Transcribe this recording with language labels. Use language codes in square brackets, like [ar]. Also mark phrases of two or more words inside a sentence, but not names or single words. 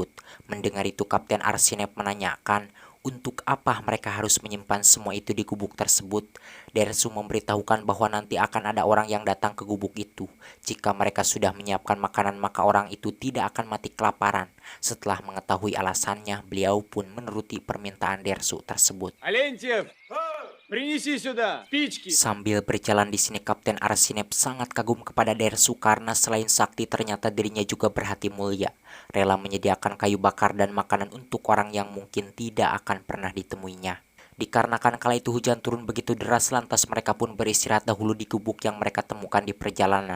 [id] Mendengar itu, Kapten Arsinep menanyakan untuk apa mereka harus menyimpan semua itu di gubuk tersebut. Dersu memberitahukan bahwa nanti akan ada orang yang datang ke gubuk itu. Jika mereka sudah menyiapkan makanan, maka orang itu tidak akan mati kelaparan. Setelah mengetahui alasannya, beliau pun menuruti permintaan Dersu tersebut. [ru] Алентьев, принеси сюда спички. [id] Sambil berjalan di sini, Kapten Arsinep sangat kagum kepada Dersu karena selain sakti ternyata dirinya juga berhati mulia, rela menyediakan kayu bakar dan makanan untuk orang yang mungkin tidak akan pernah ditemuinya. Dikarenakan kala itu hujan turun begitu deras, lantas mereka pun beristirahat dahulu di gubuk yang mereka temukan di perjalanan.